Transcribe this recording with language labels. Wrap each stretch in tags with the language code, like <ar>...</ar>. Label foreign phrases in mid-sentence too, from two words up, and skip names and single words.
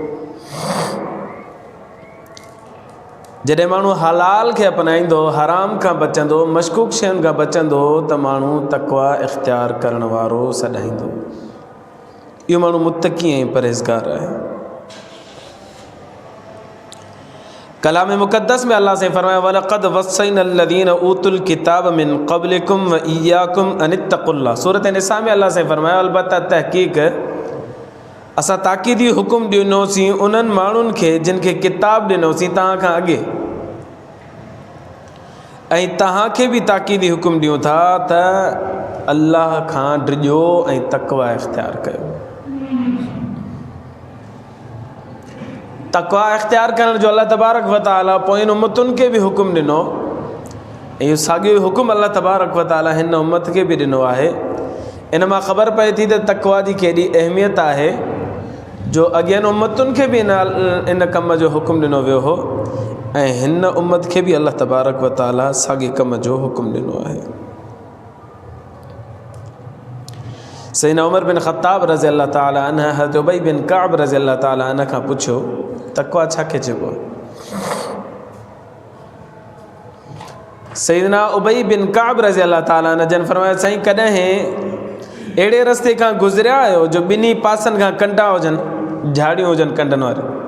<sd>जॾहिं माण्हू हलाल खे अपनाईंदो, हराम खां बचंदो, मशकूक शयुनि खां बचंदो, त माण्हू तक़वा इख़्तियार करण वारो सॾाईंदो। इहो माण्हू मुत्तक़ी ऐं परहेज़गार आहे। कलाम मुक़द्दस में अल्लाह से फरमाया</sd> <ar>ولقد وصينا الذين أوتوا الكتاب من قبلكم وإياكم أن اتقوا الله.</ar> <sd>सूरत निसा में अल्लाह से फरमाया अलबत्ता तहक़ीक़ असां ताक़ीदी हुकुम ॾिनोसीं उन्हनि माण्हुनि खे जिन खे किताब ॾिनोसीं तव्हां खां अॻे, ऐं तव्हांखे बि ताक़ीदी हुकुम ॾियूं था त अल्लाह खां डिॼो ऐं तक़वा इख़्तियार कयो। तक़वा इख़्तियार करण जो</sd> <ar>الله تبارك وتعالى</ar> <sd>पोइ उम्मतुनि खे बि हुकुम ॾिनो, ऐं इहो साॻियो हुकुम</sd> <ar>الله تبارك وتعالى</ar> <sd>हिन उम्मत खे बि ॾिनो आहे। इन मां ख़बर पए थी त तक़वा जी केॾी अहमियत आहे, जो अॻियनि उम्मतुनि खे बि इन कम जो हुकुम ॾिनो वियो हो, ऐं हिन उम्मत खे बि</sd> <ar>الله تبارك وتعالى</ar> <sd>साॻे कम जो हुकुम ॾिनो आहे। सैयदना उमर बिन ख़त्ताब</sd> <ar>رضي الله تعالى عنه</ar> <sd>हज़रत उबई बिन काब</sd> <ar>رضي الله تعالى عنه</ar> <sd>खां पुछियो तक़वा छा खे चइबो आहे। सैयदना उबई बिन काब</sd> <ar>رضي الله تعالى عنه</ar> <sd>जन फरमाया साईं कॾहिं अहिड़े रस्ते खां गुज़रिया आहियो जो ॿिन्ही पासनि खां कंडा हुजनि, झाड़ियूं हुजनि कंडनि वारियूं।</sd>